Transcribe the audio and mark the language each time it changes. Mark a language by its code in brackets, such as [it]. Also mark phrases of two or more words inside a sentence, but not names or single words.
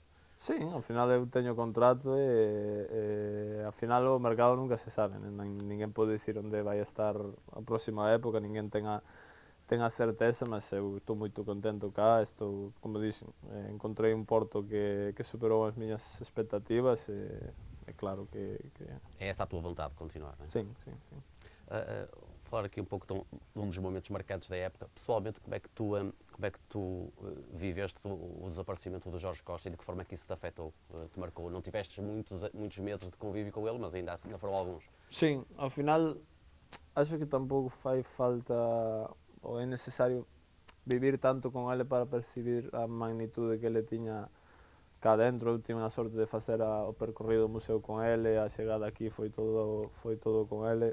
[gl] Sim, ao final eu teño contrato, e ao final o mercado nunca se sabe, né? Ninguén pode dicir onde vai estar a próxima época, ninguén ten a certeza, mas eu estou moito contento cá, como dixen, encontrei un Porto que superou as miñas expectativas, e é claro que... [pt] É essa a tua vontade de continuar, não é? Sim. Falar aqui um pouco de um dos momentos marcantes da época. Pessoalmente, como é que tu viveste o desaparecimento do Jorge Costa, e de que forma é que isso te afetou, te marcou? Não tiveste muitos meses de convívio com ele, mas ainda foram alguns. [gl] Sim, ao final acho que tampouco fai falta ou é necesario vivir tanto con ele para percibir a magnitude que ele tiña cá dentro. Eu tive a sorte de facer o percorrido do museo con ele, a chegada aquí foi todo con ele.